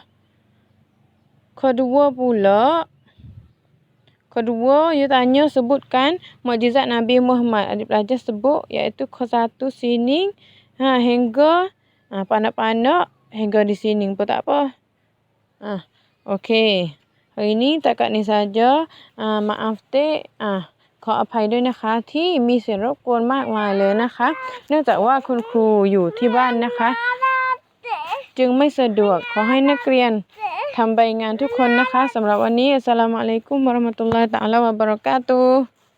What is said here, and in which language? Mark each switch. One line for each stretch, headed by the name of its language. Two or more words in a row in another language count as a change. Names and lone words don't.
Malay: Kedua dia tanya sebutkan mukjizat Nabi Muhammad. Adik pelajar sebut iaitu ke 1 sini hingga pandak-pandak hingga di sini pun tak apa. Okey. Hari ni takat ni saja.
Thai: Maaf ขออภัยด้วยนะคะที่มีเสียงรบกวนมากมายเลยนะคะ เนื่องจากว่าคุณครูอยู่ที่บ้านนะคะ จึงไม่สะดวกขอให้นักเรียนทำใบงานทุกคนนะคะสำหรับวันนี้
Arabic: السلام عليكم ورحمة الله تعالى وبركاته